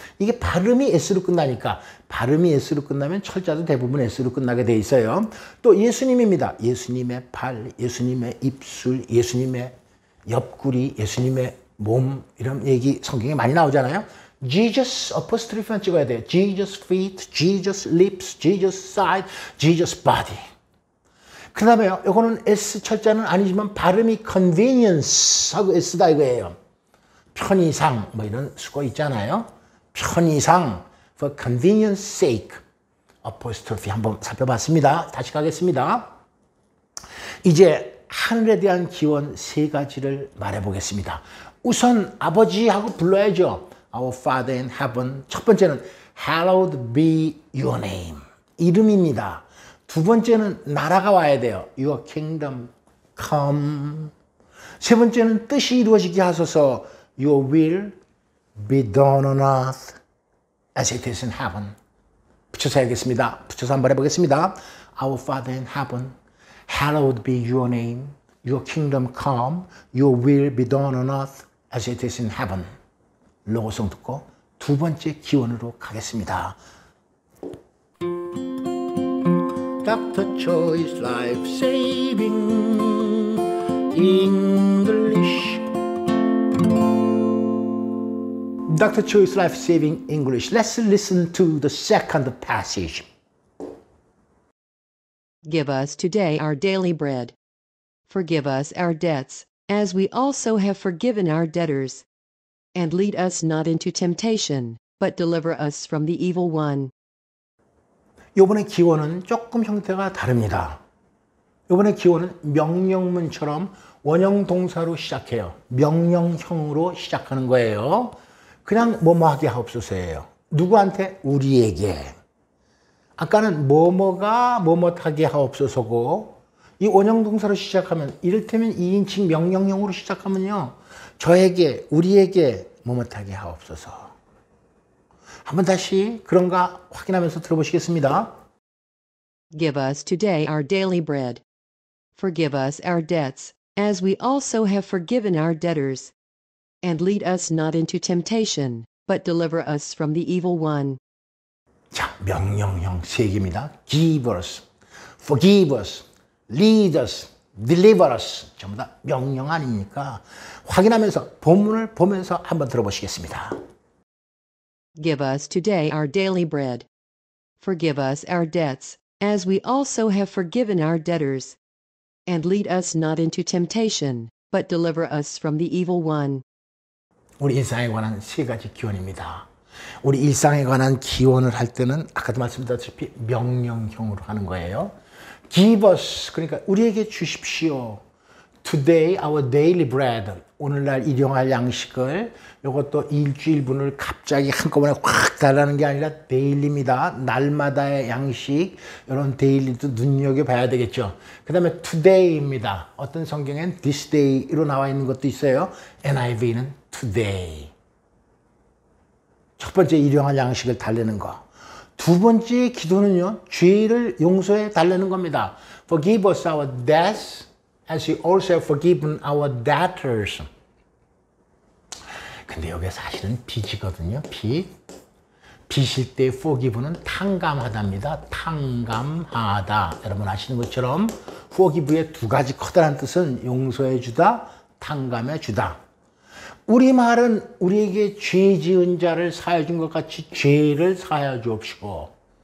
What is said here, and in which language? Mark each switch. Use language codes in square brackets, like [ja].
[ko] 이게 발음이 s로 끝나니까 발음이 s로 끝나면 철자도 대부분 s로 끝나게 돼 있어요. 또 예수님입니다. 예수님의 발, 예수님의 입술, 예수님의 옆구리, 예수님의 몸 이런 얘기 성경에 많이 나오잖아요. Jesus apostrophe만 찍어야 돼요. [en] Jesus feet, Jesus lips, Jesus side, Jesus body. [ko] 그 다음에요. 이거는 S 철자는 아니지만 발음이 convenience 하고 S다 이거예요. 편의상 뭐 이런 수거 있잖아요. 편의상 [en] for convenience sake. apostrophe 한번 살펴봤습니다. [ko] 다시 가겠습니다. 이제 하늘에 대한 기원 세 가지를 말해보겠습니다. 우선 아버지하고 불러야죠. [en] Our Father in heaven. 첫 번째는 Hallowed be your name. [ko] 이름입니다. 두 번째는 나라가 와야 돼요. [en] Your kingdom come. [ko] 세 번째는 뜻이 이루어지게 하소서. [en] Your will be done on earth as it is in heaven. [ko] 붙여서 해야겠습니다. 붙여서 한번 해보겠습니다. [en] Our Father in heaven, hallowed be your name. Your kingdom come. Your will be done on earth as it is in heaven. [ko] 로고송 듣고 두 번째 기원으로 가겠습니다. [en] Dr. Choi's Life Saving English. Dr. Choi's Life Saving English. Let's listen to the second passage. Give us today our daily bread. Forgive us our debts, as we also have forgiven our debtors. And lead us not into temptation, but deliver us from the evil one. [ko] 이번에 기원은 조금 형태가 다릅니다. 이번에 기원은 명령문처럼 원형 동사로 시작해요. 명령형으로 시작하는 거예요. 그냥 뭐뭐 하게 하옵소서예요. 누구한테? 우리에게. 아까는 뭐뭐가 뭐뭐하게 하옵소서고 이 원형 동사로 시작하면 이를테면 2인칭 명령형으로 시작하면요. 저에게, 우리에게 뭐뭐하게 하옵소서. 한번 다시 그런가 확인하면서 들어보시겠습니다. [en] Give us today our daily bread. Forgive us our debts, as we also have forgiven our debtors. And lead us not into temptation, but deliver us from the evil one. [ko] 자, 명령형 세 개입니다. [en] Give us, forgive us, lead us, deliver us. [ko] 전부 다 명령 아닙니까? 확인하면서 본문을 보면서 한번 들어보시겠습니다. [en] Give us today our daily bread. Forgive us our debts, as we also have forgiven our debtors. And lead us not into temptation, but deliver us from the evil one. [ko] 우리 일상에 관한 세 가지 기원입니다. 우리 일상에 관한 기원을 할 때는 아까도 말씀드렸다시피 명령형으로 하는 거예요. Give us, 그러니까 우리에게 주십시오. Today our daily bread, 오늘날 일용할 양식을 이것도 일주일분을 갑자기 한꺼번에 확 달라는 게 아니라 데일리입니다. 날마다의 양식, 이런 데일리도 눈여겨봐야 되겠죠. 그 다음에 today입니다. 어떤 성경엔 this day로 나와 있는 것도 있어요. NIV는 today. 첫 번째 일용할 양식을 달래는 거. 두 번째 기도는요. 죄를 용서해 달라는 겁니다. [en] Forgive us our debts as we also have forgiven our debtors. [ko] 근데 여기 사실은 빚이거든요. 빚. 빚일 때 forgive는 탕감하다입니다. 탕감하다. 여러분 아시는 것처럼 forgive의 두 가지 커다란 뜻은 용서해 주다, 탕감해 주다. 우리말은 우리에게 죄 지은 자를 사하여 준 것 같이 죄를 사하여 주옵시고.